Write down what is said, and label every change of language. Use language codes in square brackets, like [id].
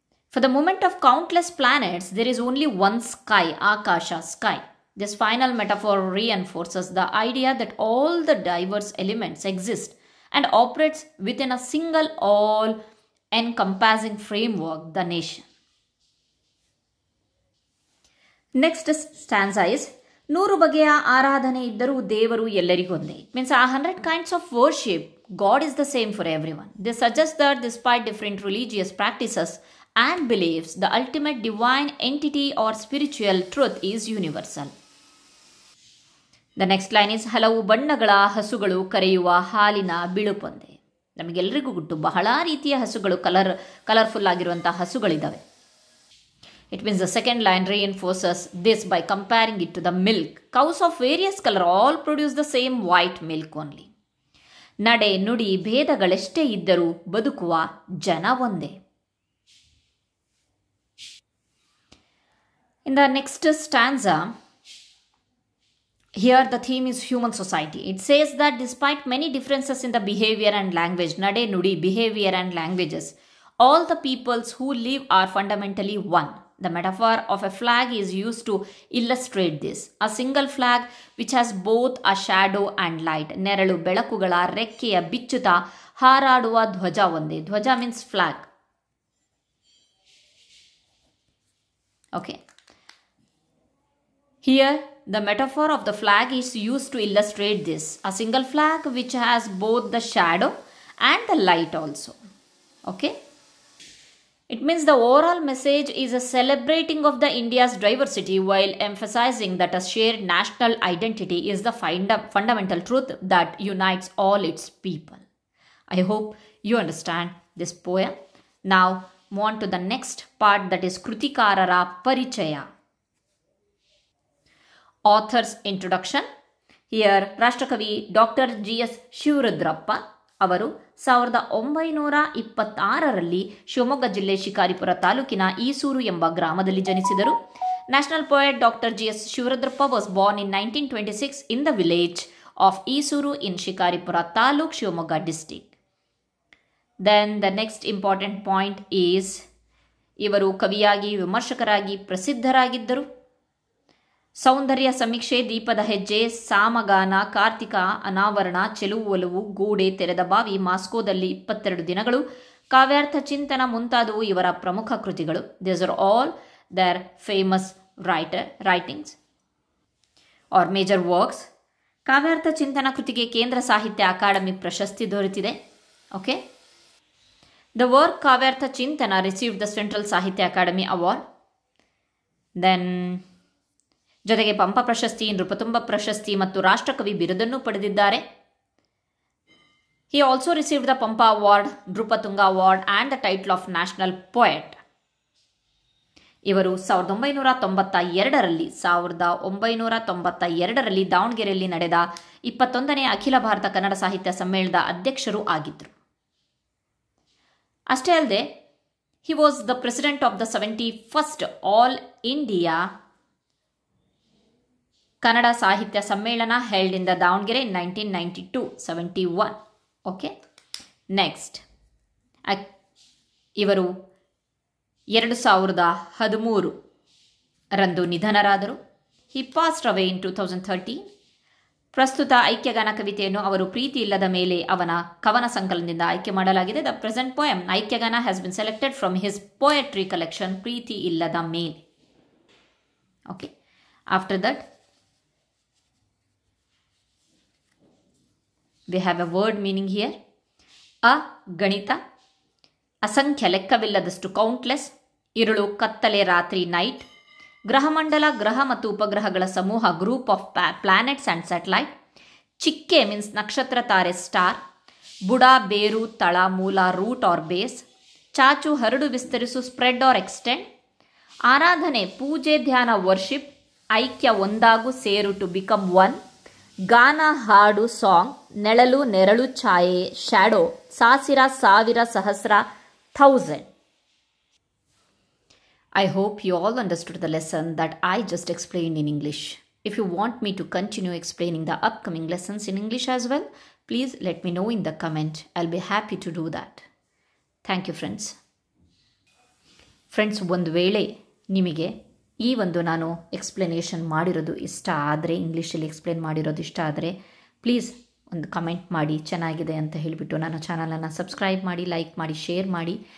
[en] For the moment of countless planets, there is only one sky, Akasha, sky. This final metaphor reinforces the idea that all the diverse elements exist and operates within a single all-encompassing framework, the nation. Next stanza is, [kn] ನೂರು ಬಗೆಯ ಆರಾಧನೆ ಇದ್ದರೂ ದೇವರು ಎಲ್ಲರಿಗೊಂದೇ. [en] Means 100 kinds of worship, God is the same for everyone. This suggests that despite different religious practices and beliefs, the ultimate divine entity or spiritual truth is universal. The next line is, [kn] ಹಲವು ಬಣ್ಣಗಳ ಹಸುಗಳು ಕರೆಯುವ ಹಾಲಿನ ಬಿಳುಪೊಂದೆ. ನಮಗೆಲ್ಲರಿಗೂ ಗೊತ್ತು, ಬಹಳ ರೀತಿಯ ಹಸುಗಳು, ಕಲರ್ಫುಲ್ ಆಗಿರುವಂತಹ ಹಸುಗಳಿದ್ದಾವೆ. [en] It means the second line reinforces this by comparing it to the milk. Cows of various color all produce the same white milk only. [kn] ನಡೆ ನುಡಿ ಭೇದಗಳೆಷ್ಟೇ ಇದ್ದರೂ ಬದುಕುವ ಜನ ಒಂದೇ. [en] In the next stanza, here the theme is human society. It says that despite many differences in the behavior and language, nade nudi, behavior and languages, all the peoples who live are fundamentally one. The metaphor of a flag is used to illustrate this. A single flag which has both a shadow and light. [kn] ನೆರಳು ಬೆಳಕುಗಳ ರೆಕ್ಕೆಯ ಬಿಚ್ಚುತ ಹಾರಾಡುವ ಧ್ವಜ ಒಂದೇ. [en] ಧ್ವಜ means flag. Okay. Here, the metaphor of the flag is used to illustrate this. A single flag which has both the shadow and the light also. Okay? It means the overall message is a celebrating of the India's diversity while emphasizing that a shared national identity is the fundamental truth that unites all its people. I hope you understand this poem. Now, move on to the next part, that is Krutikarara Parichaya. Author's introduction. Here, Rashtrakavi Dr. G.S. [kn] Shivarudrappa ಅವರು 1926ರಲ್ಲಿ ಶಿವಮೊಗ್ಗ ಜಿಲ್ಲೆ ಶಿಕಾರಿಪುರ ತಾಲೂಕಿನ ಈಸೂರು ಎಂಬ ಗ್ರಾಮದಲ್ಲಿ ಜನಿಸಿದರು. [en] National poet Dr. G.S. Shivarudrappa was born in 1926 in the village of Isuru in Shikaripura Taluk, Shivamogga district. Then the next important point is [kn] ಇವರು ಕವಿಯಾಗಿ ವಿಮರ್ಶಕರಾಗಿ ಪ್ರಸಿದ್ಧರಾಗಿದ್ದರು. ಸೌಂದರ್ಯ ಸಮೀಕ್ಷೆ, ದೀಪದ ಹೆಜ್ಜೆ, ಸಾಮಗಾನ, ಕಾರ್ತಿಕ, ಅನಾವರಣ, ಚೆಲುವು ಒಲವು, ಗೋಡೆ, ತೆರೆದ ಬಾವಿ, ಮಾಸ್ಕೋದಲ್ಲಿ 22 ದಿನಗಳು, ಕಾವ್ಯಾರ್ಥ ಚಿಂತನ ಮುಂತಾದವು ಇವರ ಪ್ರಮುಖ ಕೃತಿಗಳು. [en] These are all their famous writings or major works. [kn] ಕಾವ್ಯಾರ್ಥ ಚಿಂತನ ಕೃತಿಗೆ ಕೇಂದ್ರ ಸಾಹಿತ್ಯ ಅಕಾಡೆಮಿ ಪ್ರಶಸ್ತಿ ದೊರೆತಿದೆ. [en] Okay, the work Kavyartha Chintana received the Central Sahitya Academy Award. [kn] Then ಜೊತೆಗೆ ಪಂಪ ಪ್ರಶಸ್ತಿ, ನೃಪತುಂಬ ಪ್ರಶಸ್ತಿ ಮತ್ತು ರಾಷ್ಟ್ರಕವಿ ಬಿರುದನ್ನು ಪಡೆದಿದ್ದಾರೆ. [en] He also received the Pampa Award, Nrupatunga Award and the title of National Poet. [kn] ಇವರು 1992ರಲ್ಲಿ ದಾವಣಗೆರೆಯಲ್ಲಿ ನಡೆದ 21ನೇ ಅಖಿಲ ಭಾರತ ಕನ್ನಡ ಸಾಹಿತ್ಯ ಸಮ್ಮೇಳನದ ಅಧ್ಯಕ್ಷರು ಆಗಿದ್ದರು. ಅಷ್ಟೇ ಅಲ್ಲದೆ [en] he was the president of the 71st All India Kannada Sahitya Sammelana held in the Davanagere in 1992-71. [kn] Okay, next ಇವರು 2013 ರಂದು ನಿಧನರಾದರು. [en] He passed away in 2013. [kn] ಪ್ರಸ್ತುತ ಐಕ್ಯಗಾನ ಕವಿತೆಯನ್ನು ಅವರು ಪ್ರೀತಿ ಇಲ್ಲದ ಮೇಲೆ ಅವನ ಕವನ ಸಂಕಲನದಿಂದ ಆಯ್ಕೆ ಮಾಡಲಾಗಿದೆ. [en] The present poem Aikyagana has been selected from his poetry collection Preethi Illada Mele. Okay, after that we have a word meaning here. [kn] ಗಣಿತ, ಅಸಂಖ್ಯ ಲೆಕ್ಕವಿಲ್ಲದಷ್ಟು ಕೌಂಟ್ಲೆಸ್, ಇರುಳು ಕತ್ತಲೆ ರಾತ್ರಿ ನೈಟ್, ಗ್ರಹಮಂಡಲ ಗ್ರಹ ಮತ್ತು ಉಪಗ್ರಹಗಳ ಸಮೂಹ [en] group of planets and satellite, [kn] ಚಿಕ್ಕೆ means ನಕ್ಷತ್ರ ತಾರೆ ಸ್ಟಾರ್, ಬುಡ ಬೇರು ತಳ ಮೂಲ [en] root or base, [kn] ಚಾಚು ಹರಡು ವಿಸ್ತರಿಸು [en] spread or extend, [kn] ಆರಾಧನೆ ಪೂಜೆ ಧ್ಯಾನ ವರ್ಷಿಪ್, ಐಕ್ಯ ಒಂದಾಗು ಸೇರು [en] to become one, [kn] ಗಾನ ಹಾಡು ಸಾಂಗ್, ನೆಳಲು ನೆರಳು ಛಾಯೆ ಶ್ಯಾಡೋ, ಸಾಸಿರ ಸಾವಿರ ಸಹಸ್ರ 1000. [en] I hope you all understood the lesson that I just explained in English. If you want me to continue explaining the upcoming lessons in English as well, please let me know in the comment. I'll be happy to do that. Thank you, friends. [kn] Friends, ಒಂದು ವೇಳೆ ನಿಮಗೆ ಈ ಒಂದು ನಾನು explanation ಮಾಡಿರೋದು ಇಷ್ಟ ಆದರೆ, ಇಂಗ್ಲೀಷಲ್ಲಿ ಎಕ್ಸ್ಪ್ಲೇನ್ ಮಾಡಿರೋದು ಇಷ್ಟ ಆದರೆ, ಪ್ಲೀಸ್ ಒಂದು ಕಮೆಂಟ್ ಮಾಡಿ ಚೆನ್ನಾಗಿದೆ ಅಂತ ಹೇಳಿಬಿಟ್ಟು ನನ್ನ ಚಾನಲನ್ನು ಸಬ್ಸ್ಕ್ರೈಬ್ ಮಾಡಿ, ಲೈಕ್ ಮಾಡಿ, ಶೇರ್ ಮಾಡಿ.